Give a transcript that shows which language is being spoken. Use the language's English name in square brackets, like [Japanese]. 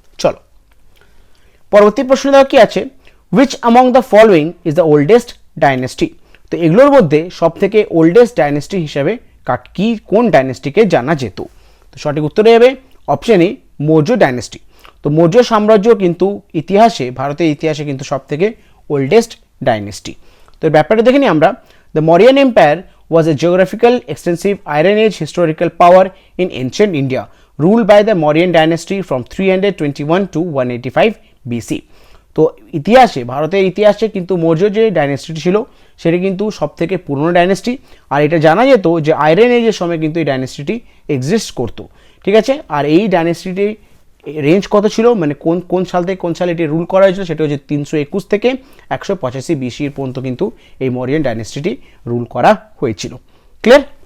[Bangla] চলো পরবর্তী প্রশ্ন দেওয়া কি আছে। [English] Which among the following is the oldest dynasty. [Bangla] তো এগুলোর মধ্যে সব থেকে ওল্ডেস্ট ডাইনেস্টি হিসাবে কোন ডাইনেস্টিকে জানা যেত? তো সঠিক উত্তরে যাবে অপশন এ, মৌর্য ডাইনেস্টি। তো মৌর্য সাম্রাজ্য কিন্তু ভারতের ইতিহাসে কিন্তু সব থেকে ওল্ডেস্ট ডাইনেস্টি। তো ব্যাপারটা দেখে নিই আমরা। [English] The Mauryan empire was a geographical extensive Iron Age historical power in ancient India, ruled by the Mauryan dynasty from 321 to 185 BC. [Bangla] তো ভারতের ইতিহাসে কিন্তু মৌর্য যে ডাইনেস্টিটি ছিল, সেটি কিন্তু সব থেকে পুরনো ডাইনেস্টি। আর এটা জানা যেত যে আয়রন এজের সময় কিন্তু এই ডাইনেস্টিটি এক্সিস্ট করতো, ঠিক আছে। আর এই ডাইনেস্টিটি রেঞ্জ কত ছিল, মানে কোন সাল থেকে কোন সালে এটি রুল করা হয়েছিল, সেটা হচ্ছে 321 থেকে 185 বিসির পর্যন্ত কিন্তু এই মৌর্যান ডাইনেস্টিটি রুল করা হয়েছিল। ক্লিয়ার?